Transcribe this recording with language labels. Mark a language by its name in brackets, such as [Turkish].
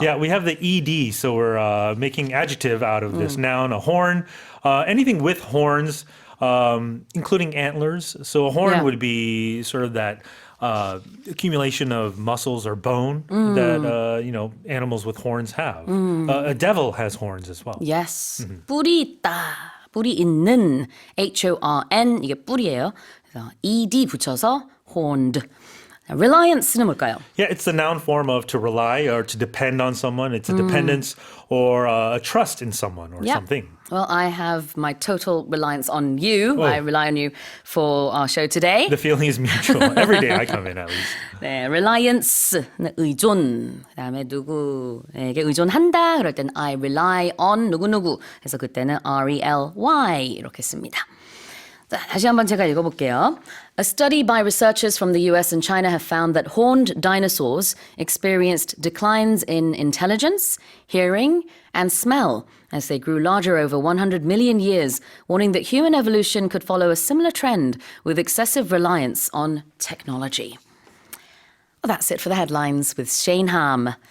[English] Yeah, we have the ed, so we're making adjective out of this noun. A horn, anything with horns, including antlers. So a horn Yeah. would be sort of that accumulation of muscles or bone that animals with horns have. A devil has horns as well. Yes. [Korean] 뿔이 있다. 뿔이 있는 HORN 이게 뿔이에요. 그래서 ed 붙여서 horned. Reliance는 뭘까요? [English] Yeah, it's the noun form of to rely or to depend on someone. It's a dependence or a trust in someone or Yeah. something. Well, I have my total reliance on you. I rely on you for our show today. The feeling is mutual. Every day I come in at least. [Korean] 네, reliance는 의존. 그다음에 누구에게 의존한다. 그럴 때는 [English] I rely on [Korean] 누구누구. 그래서 그때는 RELY 이렇게 씁니다. 자, 다시 한번 제가 읽어볼게요. [English] A study by researchers from the US and China have found that horned dinosaurs experienced declines in intelligence, hearing, and smell as they grew larger over 100 million years, warning that human evolution could follow a similar trend with excessive reliance on technology. Well, that's it for the headlines with Shane Ham.